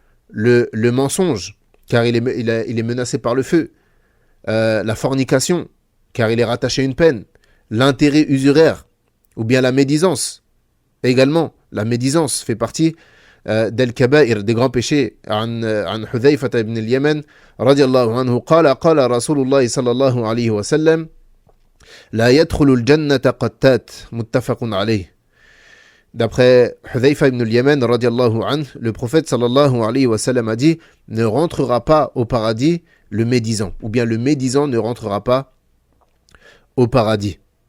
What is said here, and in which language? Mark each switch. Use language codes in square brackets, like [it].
[fr] Le mensonge, car il est menacé par le feu. La fornication, car il est rattaché à une peine. L'intérêt usuraire, ou bien la médisance. Également, la médisance fait partie del-kaba'ir, des grands péchés. [ar] عن حذيفة بن اليمن رضي الله عنه قال رسول الله صلى الله عليه وسلم لا يدخل الجنة قتات متفق عليه. [fr] D'après Hudhayfa ibn al-Yaman radiallahu anhu, le prophète sallallahu alayhi wa sallam a dit « Ne rentrera pas au paradis le médisant » ou bien le médisant ne rentrera pas au paradis.